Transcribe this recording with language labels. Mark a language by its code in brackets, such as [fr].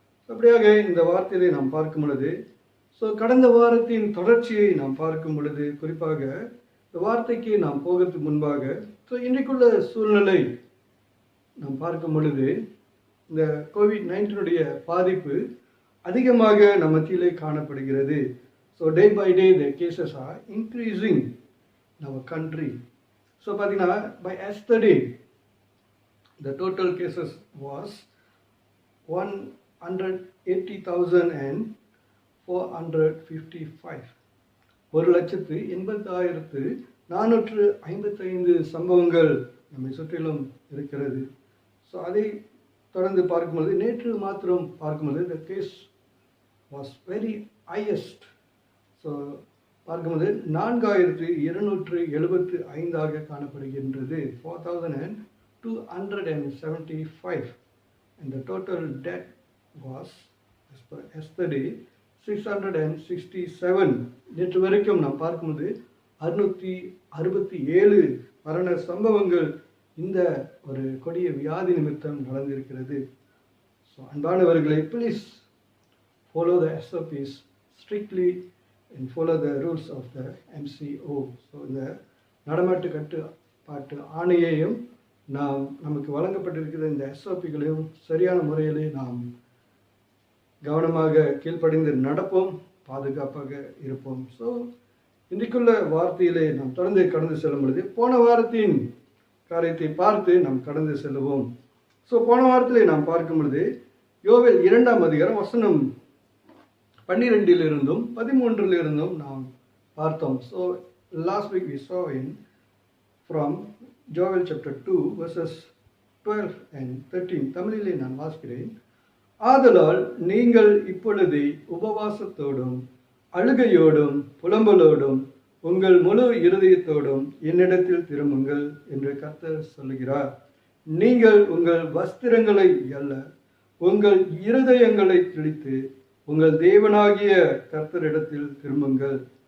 [ta] அப்படியாக இந்த வார்த்தையை நாம் பார்க்கும் பொழுது, கடந்த வாரத்தின் தொடர்ச்சியை நாம் பார்க்கும் பொழுது, குறிப்பாக இந்த வார்த்தைக்கு நாம் போகிறதுக்கு முன்பாக இன்றைக்குள்ள சூழ்நிலை நாம் பார்க்கும் பொழுது இந்த COVID-19 பாதிப்பு அதிகமாக நம்ம மத்தியிலே காணப்படுகிறது. [en] So day by day the cases are increasing in our country. So [ta] பார்த்தீங்கன்னா [en] by yesterday the total cases was 180,455. [ta] 1,80,455 சம்பவங்கள் நம்மை சுற்றிலும் இருக்கிறது. ஸோ அதை தொடர்ந்து பார்க்கும்போது நேற்று மாத்திரம் பார்க்கும்போது [en] the case was very highest. [ta] So பார்க்கும்போது 4,275 காணப்படுகின்றது. 4,275. [en] and the total death was as per yesterday 667. [ta] நேற்று வரைக்கும் நாம் பார்க்கும்போது 667 மரண சம்பவங்கள் இந்த ஒரு கொடிய வியாதி நிமித்தம் நடந்திருக்கிறது. [en] so [ta] அன்பானவர்களை, [en] Please follow the SOPs strictly and follow the rules of the MCO. [ta] So இந்த நடமாட்டு கட்டுப்பாட்டு ஆணையையும் நமக்கு வழங்கப்பட்டிருக்கிற இந்த SOPகளையும் சரியான முறையிலே நாம் கவனமாக கீழ்ப்படிந்து நடப்போம், பாதுகாப்பாக இருப்போம். ஸோ இன்றைக்குள்ள வார்த்தையிலே நாம் தொடர்ந்து கடந்து செல்லும் பொழுது போன வாரத்தின் காரியத்தை பார்த்து நாம் கடந்து செல்லுவோம். ஸோ போன வாரத்திலே நாம் பார்க்கும் பொழுது யோவேல் 2ஆம் அதிகாரம் வசனம் 12-13 நாம் பார்த்தோம். [en] So last week we saw in from Joel chapter 2 verses 12 and 13. [ta] தமிழிலே நான் வாசிக்கிறேன். ஆதலால் நீங்கள் இப்பொழுதே உபவாசத்தோடும் அழுகையோடும் புலம்பலோடும் உங்கள் முழு இருதயத்தோடும் என்னிடத்தில் திரும்புங்கள் என்று கர்த்தர் சொல்லுகிறார். நீங்கள் உங்கள் வஸ்திரங்களை அல்ல, உங்கள் இருதயங்களை கிழித்து உங்கள் தேவனாகிய கர்த்தரிடத்தில் திரும்புங்கள்.